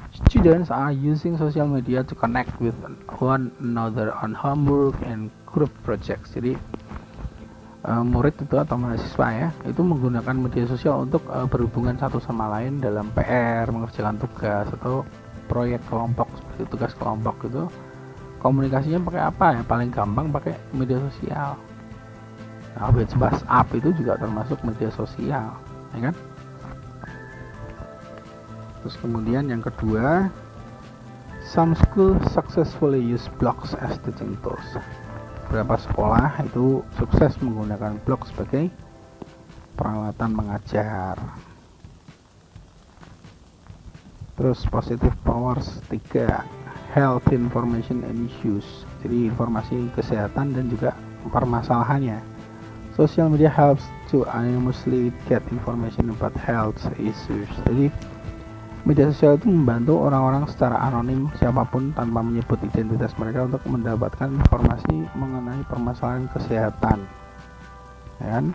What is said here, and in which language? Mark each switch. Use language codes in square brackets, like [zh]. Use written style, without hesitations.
[en] Students are using social media to connect with one another on homework and group projects. Jadi [id] murid itu atau mahasiswa ya, itu menggunakan media sosial untuk berhubungan satu sama lain dalam PR, mengerjakan tugas atau proyek kelompok seperti tugas kelompok itu. Komunikasinya pakai apa ya? Paling gampang pakai media sosial. Nah, WhatsApp itu juga termasuk media sosial, ya kan? Terus kemudian yang kedua, [en] some school successfully use blogs as teaching tools. [id] Beberapa sekolah itu sukses menggunakan blog sebagai peralatan mengajar. [en] Terus positive powers 3, health information and issues. [id] Jadi informasi kesehatan dan juga permasalahannya. [en] Social media helps to anonymously get information about health issues. [id] Jadi media sosial itu membantu orang-orang secara anonim siapapun tanpa menyebut identitas mereka untuk mendapatkan informasi mengenai permasalahan kesehatan, ya kan?